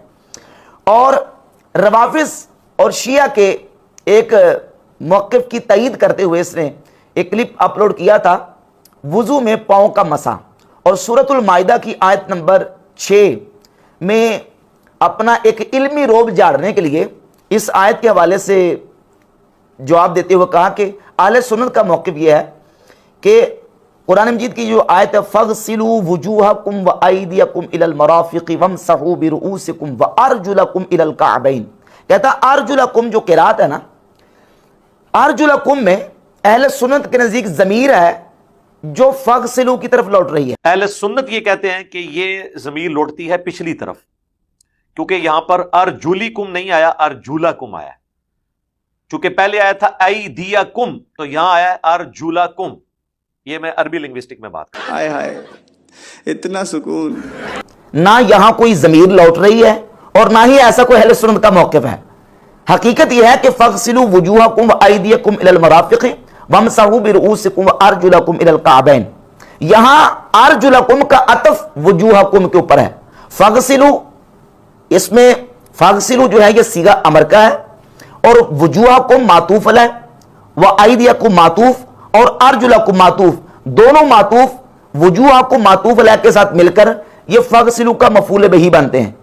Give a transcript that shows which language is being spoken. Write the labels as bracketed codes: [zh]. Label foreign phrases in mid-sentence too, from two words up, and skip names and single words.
[hi] और रवाफिज और शिया के एक मौक़िफ़ की तईद करते हुए इसने एक क्लिप अपलोड किया था, वुजू में पाँव का मसा, और सूरतुल माइदा की आयत नंबर 6 में अपना एक इल्मी रोब झाड़ने के लिए इस आयत के हवाले से जवाब देते हुए कहा कि आले सुन्नत का मौक़िफ़ यह है कि कुरान मजीद की जो आयत है, [ar] فاغسلوا وجوهكم وأيديكم إلى المرافق وامسحوا برءوسكم وأرجلكم إلى الكعبين, [hi] कहता अर्जुलकुम जो क़िरात है ना, अर्जुलकुम में अहले सुन्नत के नज़दीक ज़मीर है जो फ़ग़सिलू की तरफ लौट रही है। अहले सुन्नत ये कहते हैं कि ये ज़मीर लौटती है पिछली तरफ, क्योंकि यहां पर अर्जुलिकुम नहीं आया, अर्जुलकुम आया। चूंकि पहले आया था अयदियकुम, तो यहां आया अर्जुलकुम। ये मैं अरबी लिंग्विस्टिक में बात कर रहा हूं। हाय हाय, इतना सुकून। ना यहां कोई ज़मीर लौट रही है और ना ही ऐसा कोई अहले सुन्नत का मौक़िफ़ है। हकीकत यह है कि [ar] فاغسلوا وجوهكم وأيديكم إلى المرافق وامسحوا برءوسكم وأرجلكم إلى الكعبين. [hi] यहां अर्जुलकुम का अतफ वुजूहकुम के ऊपर है। फ़ग़सिलू, इसमें फ़ग़सिलू जो है ये सीगा अमर का है, और वुजूहकुम मातूफ है, व अयदियकुम मातूफ और अर्जुलकुम मातूफ, दोनों मातूफ वुजूहकुम मातूफ अलैह के साथ मिलकर ये फ़ग़सिलू का मफ़ूल बिही बनते हैं।